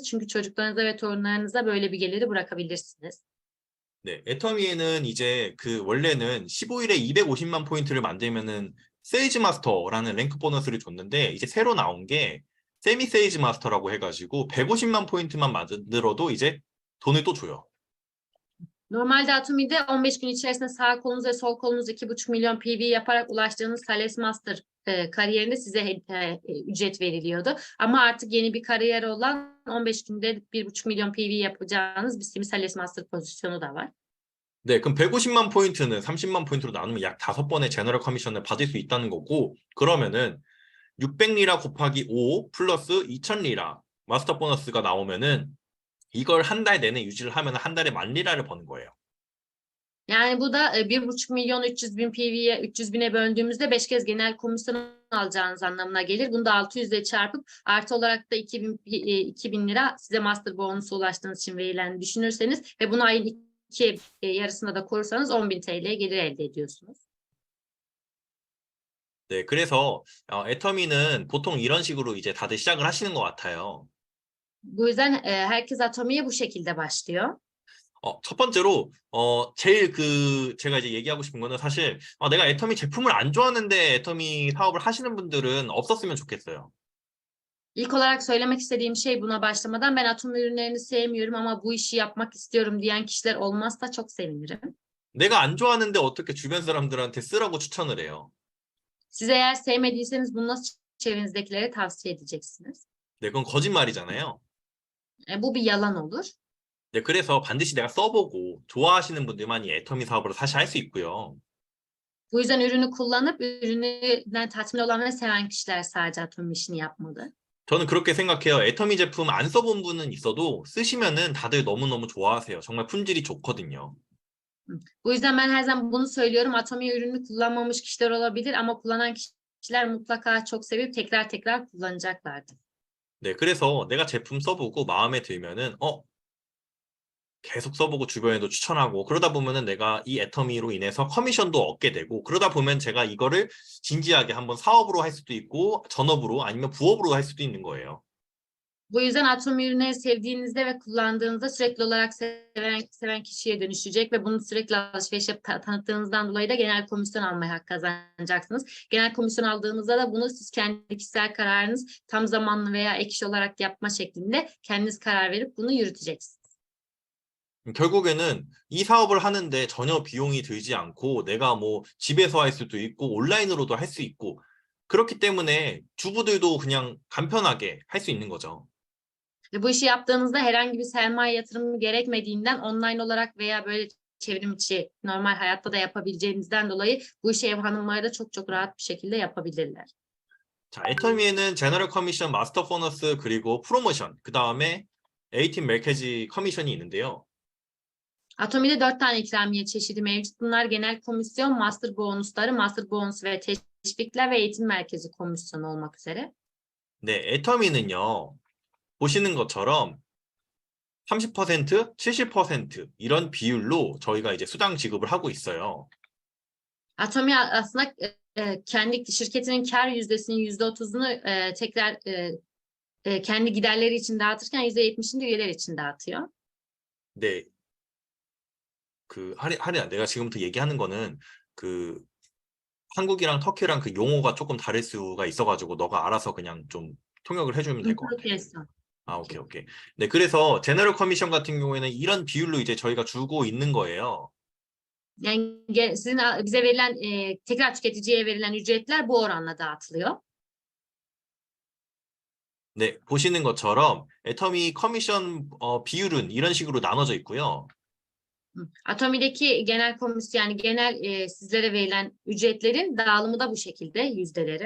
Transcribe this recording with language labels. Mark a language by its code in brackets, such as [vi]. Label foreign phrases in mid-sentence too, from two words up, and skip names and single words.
[tr] Çünkü çocuklarınıza ve torunlarınıza böyle bir geliri bırakabilirsiniz. [ko] 네, 애터미에는 이제 그 원래는 15일에 250만 포인트를 만들면은 세이지 마스터라는 랭크 보너스를 줬는데 이제 새로 나온 게 세미 세이지 마스터라고 해가지고 150만 포인트만 만들어도 이제 돈을 또 줘요. [tr] Normalde Atomi'de 15 gün içerisinde sağ kolunuz ve sol kolunuz 2,5 milyon PV yaparak ulaştığınız Thales Master kariyerinde size ücret veriliyordu. Ama artık yeni bir kariyer olan 15 günde 1,5 milyon PV yapacağınız bir Thales Master pozisyonu da var. [ko] 네, 그럼 150만 포인트는 30만 포인트로 나누면 약 5번의 제너럴 커미션을 받을 수 있다는 거고, 그러면은 600리라 곱하기 5 플러스 2000리라 마스터 보너스가 나오면은 이걸 한 달 내내 유지를 하면 한 달에 10,000리라를 버는 거예요. [tr] Yani bu da 1,5 milyon 300 bin PV'ye 300 bine böldüğümüzde 5 kez genel komisyon alacağınız anlamına gelir. Bunu da 600 ile çarpıp artı olarak da 2000 lira size master bonusu ulaştığınız için verilen düşünürseniz ve bunu ayın 2 yarısında da korursanız 10.000 TL gelir elde ediyorsunuz. [ko] 네, 그래서 애터미는 보통 이런 식으로 이제 다들 시작을 하시는 것 같아요. [tr] Bu yüzden herkes Atomi'ye bu şekilde başlıyor. [ko] 첫 번째로 제일 제가 이제 얘기하고 싶은 거는 사실 내가 애터미 제품을 안 좋아하는데 애터미 사업을 하시는 분들은 없었으면 좋겠어요. [tr] İlk olarak söylemek istediğim şey buna başlamadan ben atom ürünlerini sevmiyorum ama bu işi yapmak istiyorum diyen kişiler olmazsa çok sevinirim. [ko] 내가 안 좋아하는데 어떻게 주변 사람들한테 쓰라고 추천을 해요? [tr] Siz eğer sevmediyseniz bunu nasıl çevrenizdekilere tavsiye edeceksiniz? [ko] 네, 그건 거짓말이잖아요. [tr] Bu bir yalan olur. [ko] 네, 그래서 반드시 내가 써보고 좋아하시는 분들만 이 애터미 사업을 사실 할 수 있고요. [tr] Bu yüzden ürünü kullanıp ürününden tatmin olan ve seven kişiler sadece atom işini yapmalı. [ko] 저는 그렇게 생각해요. 애터미 제품 안 써본 분은 있어도 쓰시면은 다들 너무너무 좋아하세요. 정말 품질이 좋거든요. [tr] Bu yüzden ben her zaman bunu söylüyorum. Atomi ürünü kullanmamış kişiler olabilir ama kullanan kişiler mutlaka çok sevip tekrar tekrar kullanacaklardır. [ko] 네, 그래서 내가 제품 써보고 마음에 들면은 계속 써보고 주변에도 추천하고 그러다 보면은 내가 이 애터미로 인해서 커미션도 얻게 되고 kırada 보면 제가 이거를 진지하게 한번 사업으로 할 수도 있고 전업으로 아니면 부업으로 할 수도 있는 거예요. [tr] Bu yüzden atom ürünleri sevdiğinizde ve kullandığınızda sürekli olarak seven kişiye dönüşecek ve bunu sürekli alışveriş tanıttığınızdan dolayı da genel komisyon almaya hak kazanacaksınız. Genel komisyon aldığınızda da bunu siz kendi kişisel kararınız tam zamanlı veya ek iş olarak yapma şeklinde kendiniz karar verip bunu yürüteceksiniz. [ko] 결국에는 이 사업을 하는데 전혀 비용이 들지 않고 내가 뭐 집에서 할 수도 있고 온라인으로도 할 수 있고 그렇기 때문에 주부들도 그냥 간편하게 할 수 있는 거죠. [tr] Bu işi yaptığınızda herhangi bir sermaye yatırımı gerekmediğinden online olarak veya böyle çevrim içi normal hayatta da yapabileceğinizden dolayı bu işi ev hanımları da çok çok rahat bir şekilde yapabilirler. [ko] 자, 애터미에는 제너럴 커미션, 마스터 보너스 그리고 프로모션, 그 다음에 에이틴 멜케지 커미션이 있는데요. [tr] Atomi'de 4 tane ikramiye çeşidi mevcut. Bunlar genel komisyon, master bonusları, master bonus ve teşvikler ve eğitim merkezi komisyonu olmak üzere. [ko] 네, 애터미는요. 보시는 것처럼 30%, 70% 이런 비율로 저희가 이제 수당 지급을 하고 있어요. [tr] Atomi aslında kendi şirketinin kar yüzdesinin %30'unu tekrar kendi giderleri için dağıtırken %70'ini de üyeler için dağıtıyor. [ko] 네, 하리야, 내가 지금부터 얘기하는 거는 그 한국이랑 터키랑 그 용어가 조금 다를 수가 있어가지고 너가 알아서 그냥 좀 통역을 해주면 될 것 같아. [tr] Çok esnaf. [ko] 아, 오케이, 오케이. 네, 그래서 제너럴 커미션 같은 경우에는 이런 비율로 이제 저희가 주고 있는 거예요. [tr] Yani sizin bize verilen tekrar tüketiciye verilen ücretler bu oranla dağıtılıyor. [ko] 네, 보시는 것처럼 애터미 커미션 비율은 이런 식으로 나눠져 있고요. [tr] Atomi'deki genel komisyon yani genel sizlere verilen ücretlerin dağılımı da bu şekilde yüzdeleri.